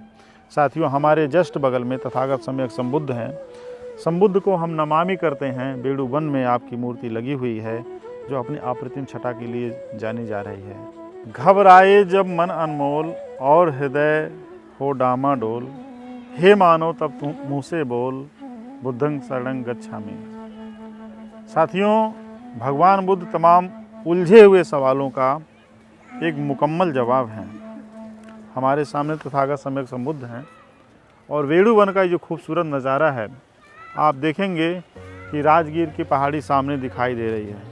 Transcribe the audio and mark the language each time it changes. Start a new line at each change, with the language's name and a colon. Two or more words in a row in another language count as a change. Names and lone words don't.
Hindi: साथियों, हमारे जस्ट बगल में तथागत सम्यक संबुद्ध हैं। संबुद्ध को हम नमामि करते हैं। वेणुवन में आपकी मूर्ति लगी हुई है जो अपनी अप्रतिम छटा के लिए जानी जा रही है। घबराए जब मन अनमोल और हृदय हो डामाडोल, हे मानो तब तुम मुँह से बोल,
Pali: बुद्धं शरणं गच्छामि।
Hindi: साथियों, भगवान बुद्ध तमाम उलझे हुए सवालों का एक मुकम्मल जवाब है। हमारे सामने तथागत सम्यक संबुद्ध हैं और वेणुवन का जो खूबसूरत नज़ारा है, आप देखेंगे कि राजगीर की पहाड़ी सामने दिखाई दे रही है।